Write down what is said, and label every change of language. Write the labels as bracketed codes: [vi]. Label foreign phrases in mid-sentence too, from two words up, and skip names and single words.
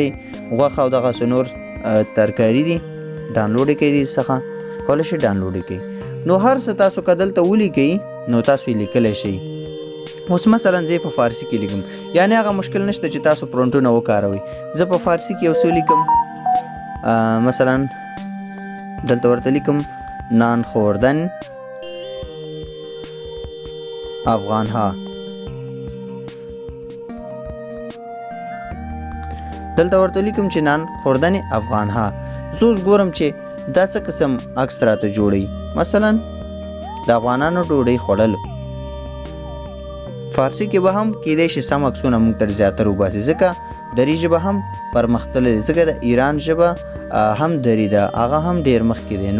[ps] غوښه او دغسې نور ترکاري دي، ډاونلوډ یې کوئ دې څخه، کولی شئ ډاونلوډ یې کوئ. نو هر څه تاسو که دلته ولیکئ نو تاسو یې لیکلی شئ. اوس مثلا زه په فارسي کې لیکم، یعنې هغه مشکل نشته چې تاسو پرنټونه وکاروئ. زه په فارسي کې یو څه لیکم، مثلا دلته ورته لیکم [fa] نان خوردن افغان ها. [ps] دلته ورته لیکم چې [fa] نان خوردن افغان ها. [ps] زه اوس ګورم چې دا څه قسم عکس راته جوړوي. مثلا د افغانانو ډوډۍ خوړل. فارسی کې به هم کېدای شي سم عکسونه موږ تر زیاتره وباسي، ځکه دري ژبه هم پرمختللې، ځکه د ایران ژبه هم دري ده، هغه هم ډېر مخکې دی.